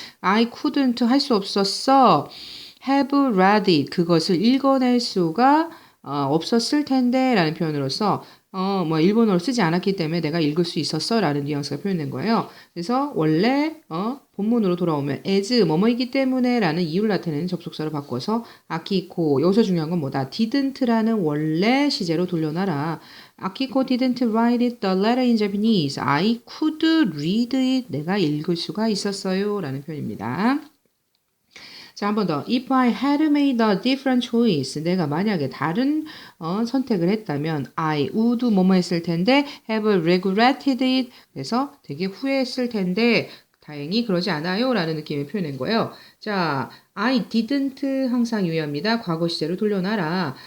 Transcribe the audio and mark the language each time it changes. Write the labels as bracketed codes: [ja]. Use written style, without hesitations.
[en] I couldn't [ko] 할 수 없었어. [en] have read it [ko] 그것을 읽어낼 수가 없었을 텐데 라는 표현으로서 뭐 일본어를 쓰지 않았기 때문에 내가 읽을 수 있었어 라는 뉘앙스가 표현된 거예요. 그래서 원래 본문으로 돌아오면 as 뭐뭐이기 때문에 라는 이유를 나타내는 접속사로 바꿔서 아키코 여기서 중요한 건 뭐다? didn't라는 원래 시제로 돌려놔라. [en] 아키코 didn't write it the letter in Japanese. I could read it. [ko] 내가 읽을 수가 있었어요 라는 표현입니다. 자, 한 번 더. [en] If I had made a different choice. [ko] 내가 만약에 다른 선택을 했다면 [en] I would [ko] 뭐뭐 했을 텐데 [en] have regretted it. [ko] 그래서 되게 후회했을 텐데 다행히 그러지 않아요 라는 느낌을 표현한 거예요. 자, [en] I didn't [ko] 항상 유의합니다. 과거 시제로 돌려놔라.